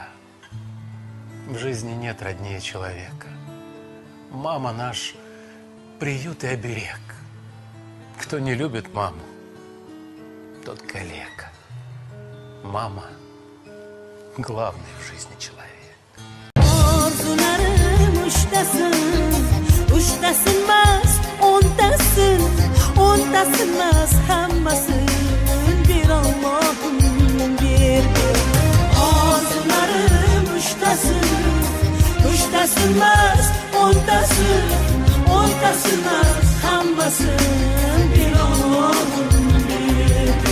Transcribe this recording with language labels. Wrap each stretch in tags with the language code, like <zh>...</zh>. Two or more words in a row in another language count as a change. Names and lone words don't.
<ru>В жизни нет роднее человека. Мама наш приют и оберег. Кто не любит маму, тот калека. Мама — главный в жизни человек.</ru> <uz>Orzularim uchtasin mas, o'ntasin mas, hammasin bir Allohim berdi. Orzularim uchtasin mas, o'ntasin mas, hammasin bir Allohim berdi.</uz>